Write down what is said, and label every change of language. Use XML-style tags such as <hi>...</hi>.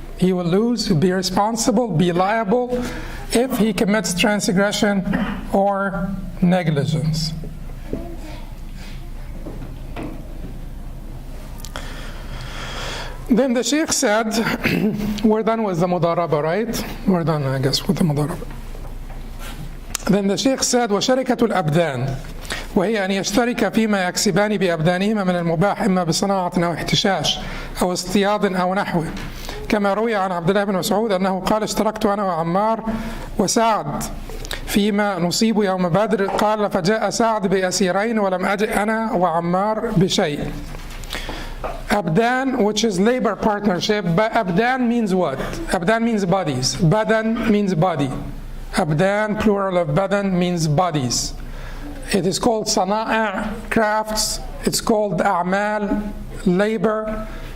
<en>He will lose, be responsible, be liable if he commits transgression or negligence. Then the Sheikh said, we're done with the mudaraba, right? We're done, I guess, with the mudaraba. Then the Sheikh said,</en> <ar>وشركة الأبدان وهي أن يشترك فيما يكسبان بأبدانهما من المباح إما بصناعة أو احتشاش أو اصطياد أو نحوه. كما روي عن عبد الله بن مسعود أنه قال اشتركت أنا وعمار وسعد فيما نصيب يوم بدر، قال فجاء سعد بأسيرين ولم أجئ أنا وعمار بشيء.</ar> <en>Abdan, which is labor partnership, but Abdan means what? Abdan means bodies. Badan means body. Abdan, plural of Badan, means bodies. It is called Sana'a, crafts. It's called A'mal, labor.</en>